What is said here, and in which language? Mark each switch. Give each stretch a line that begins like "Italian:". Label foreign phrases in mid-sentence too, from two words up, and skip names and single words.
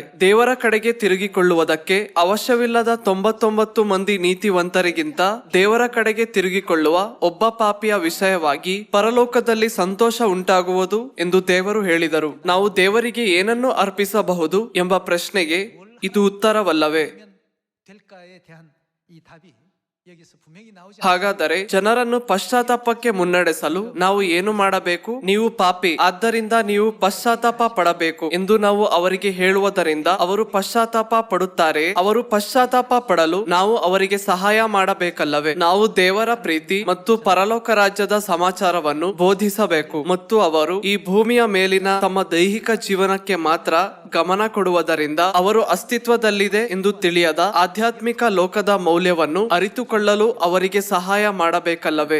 Kannada: ದೇವರ ಕಡೆಗೆ ತಿರುಗಿಕೊಳ್ಳುವುದಕ್ಕೆ ಅವಶ್ಯವಿಲ್ಲದ 99 ಮಂದಿ ನೀತಿವಂತರಿಗಿಂತ ದೇವರ ಕಡೆಗೆ ತಿರುಗಿಕೊಳ್ಳುವ ಒಬ್ಬ ಪಾಪಿಯ ವಿಷಯವಾಗಿ ಪರಲೋಕದಲ್ಲಿ ಸಂತೋಷ ಉಂಟಾಗುವುದು ಎಂದು ದೇವರು ಹೇಳಿದರು. ನಾವು ದೇವರಿಗೆ ಏನನ್ನು ಅರ್ಪಿಸಬಹುದು ಎಂಬ ಪ್ರಶ್ನೆಗೆ ಇದು ಉತ್ತರವಲ್ಲವೇ?
Korean: 될까에 대한 이 답이 여기서 분명히 나오지
Kannada: ಹಾಗಾದರೆ ಜನರನ್ನು ಪಶ್ಚಾತ್ತಾಪಕ್ಕೆ ಮುನ್ನಡೆಸಲು ನಾವು ಏನು ಮಾಡಬೇಕು? ನೀವು ಪಾಪಿ, ಆದ್ದರಿಂದ ನೀವು ಪಶ್ಚಾತ್ತಾಪ ಪಡಬೇಕು ಎಂದು ನಾವು ಅವರಿಗೆ ಹೇಳುವುದರಿಂದ ಅವರು ಪಶ್ಚಾತ್ತಾಪ ಪಡುತ್ತಾರೆ. ಅವರು ಪಶ್ಚಾತ್ತಾಪ ಪಡಲು ನಾವು ಅವರಿಗೆ ಸಹಾಯ ಮಾಡಬೇಕಲ್ಲವೇ? ನಾವು ದೇವರ ಪ್ರೀತಿ ಮತ್ತು ಪರಲೋಕ ರಾಜ್ಯದ ಸಮಾಚಾರವನ್ನು ಬೋಧಿಸಬೇಕು ಮತ್ತು ಅವರು ಈ ಭೂಮಿಯ ಮೇಲಿನ ತಮ್ಮ ದೈಹಿಕ ಜೀವನಕ್ಕೆ ಮಾತ್ರ ಗಮನ ಕೊಡುವುದರಿಂದ ಅವರು ಅಸ್ತಿತ್ವದಲ್ಲಿದೆ ಎಂದು ತಿಳಿಯದ ಆಧ್ಯಾತ್ಮಿಕ ಲೋಕದ ಮೌಲ್ಯವನ್ನು ಅರಿತುಕೊಳ್ಳಲು ಅವರಿಗೆ ಸಹಾಯ ಮಾಡಬೇಕಲ್ಲವೇ?